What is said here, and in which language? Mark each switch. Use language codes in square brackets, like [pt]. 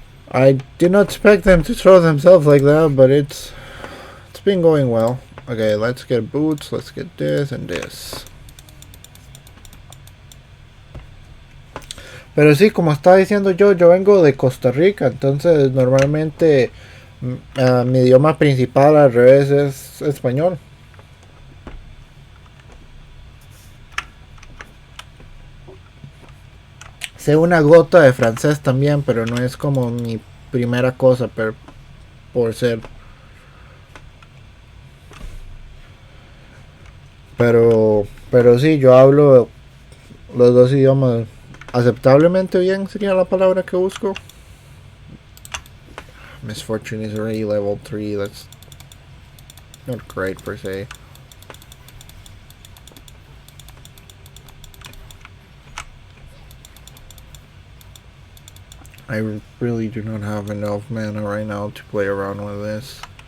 [en] I did not expect them to throw themselves like that, but it's been going well. Okay, let's get boots, let's get this and this. [es] Pero sí, como estaba diciendo yo vengo de Costa Rica, entonces normalmente mi idioma principal al revés es español. Sé una gota de francés también, pero no es como mi primera cosa por ser. Pero sí, yo hablo los dos idiomas aceptablemente bien, sería la palabra que busco. [en] Misfortune is already level 3, that's not great per se. I really do not have enough mana right now to play around with this.